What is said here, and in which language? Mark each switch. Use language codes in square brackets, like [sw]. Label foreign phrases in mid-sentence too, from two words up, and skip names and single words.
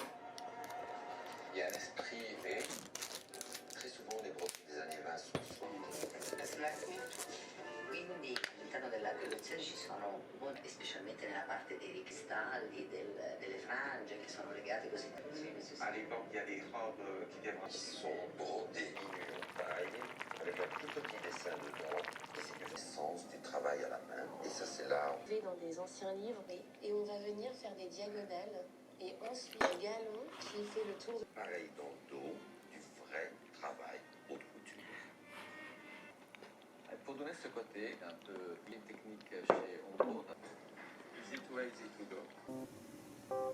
[fr] Il y a un esprit et très souvent les profils des années 20 [it] Quindi all'interno della collezione ci sono molti, specialmente nella parte dei cristalli, delle frange che sono legate così. [fr] à l'époque il y a des robes qui viennent sont brodés en taille avec un tout petit dessin dedans. Et c'est du sens du travail à la main. Et ça c'est là. Dans des anciens livres et on va venir faire des diagonales et ensuite un galon qui fait le tour de... Pareil dans le dos, du vrai travail haute couture. Pour donner ce côté un peu une technique chez Ombro. [en] easy to easy to go.